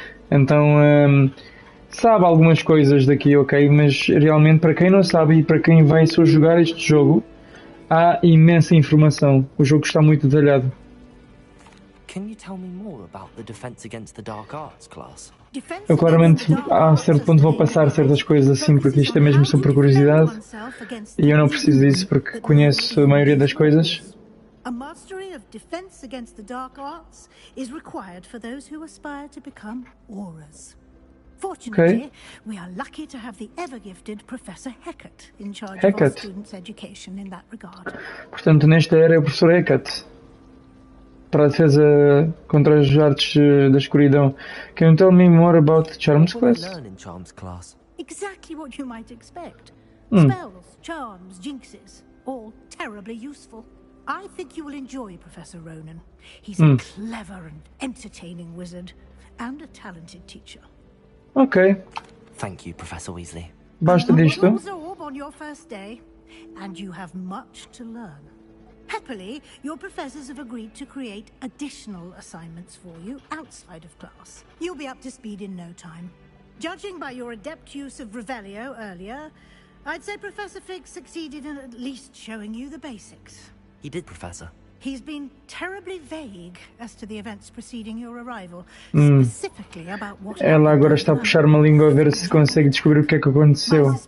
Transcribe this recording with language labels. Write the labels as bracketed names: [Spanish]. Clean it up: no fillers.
[Portuguese] Então sabe algumas coisas daqui, ok, mas realmente para quem não sabe e para quem vai só jogar este jogo, há imensa informação. O jogo está muito detalhado. [English] Can you tell me more about the Defense Against the Dark Arts class? [Portuguese] Eu claramente a certo ponto vou passar certas coisas assim, porque isto é mesmo só por curiosidade e eu não preciso disso porque conheço a maioria das coisas. [English] A mastery of defense against the dark arts is required for those who aspire to become auras. Fortunately, we are lucky to have the ever-gifted Professor Hecat in charge of our students' education in that regard. [Portuguese] Portanto, nesta era é o professor Hecat para a defesa contra as artes da escuridão. [English] Can you tell me more about the Charms class? Exactly what you might expect. Spells, charms, jinxes, all terribly useful. I think you will enjoy Professor Ronan. He's a clever and entertaining wizard and a talented teacher. Ok. Thank you, Professor Weasley. [Portuguese] Basta disto. [English] On your first day, and you have much to learn. Happily, your professors have agreed to create additional assignments for you outside of class. You'll be up to speed in no time. Judging by your adept use of Revelio earlier, I'd say Professor Fig succeeded in at least showing you the basics. He did, Professor. He's been terribly vague as to the events preceding your arrival, specifically about what [Portuguese] Ela agora está a puxar uma língua a ver se consegue descobrir o que é que aconteceu.